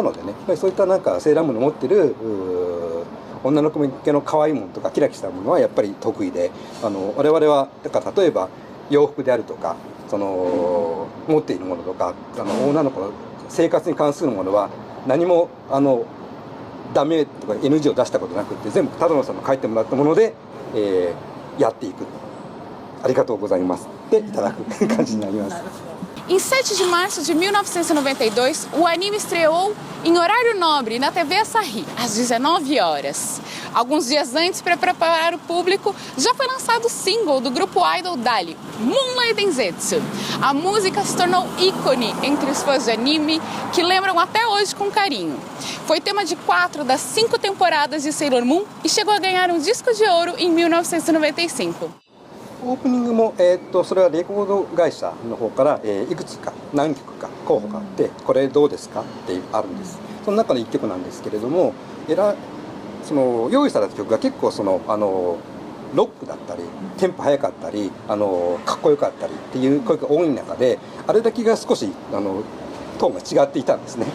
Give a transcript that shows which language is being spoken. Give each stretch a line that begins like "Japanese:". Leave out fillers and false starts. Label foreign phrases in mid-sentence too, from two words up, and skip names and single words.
Japanese: のでね、やっぱりそういったなんかセーラームーンの持ってる女の子向けの可愛いものとかキラキラしたものはやっぱり得意で、我々はだから例えば洋服であるとか持っているものとか女の子の生活に関するものは何もダメとか NG を出したことなくって、全部只野さんの書いてもらったもので、やっていく。ありがとうございますっていただく感じになります。
Portuguese: Em 7 de março de 1992, o anime estreou em horário nobre na TV Asahi, às 19 horas. Alguns dias antes, para preparar o público, já foi lançado o single do grupo idol Dali, Moonlight Densetsu. A música se tornou ícone entre os fãs de anime, que lembram até hoje com carinho. Foi tema de 4 das 5 temporadas de Sailor Moon e chegou a ganhar um disco de ouro em 1995.
Japanese: オープニングも、それはレコード会社の方から、いくつか何曲か候補があって、これどうですかってあるんです。その中の1曲なんですけれども、用意された曲が結構ロックだったりテンポ速かったりかっこよかったりっていう声が多い中で、あれだけが少しトーンが違っていたんですね。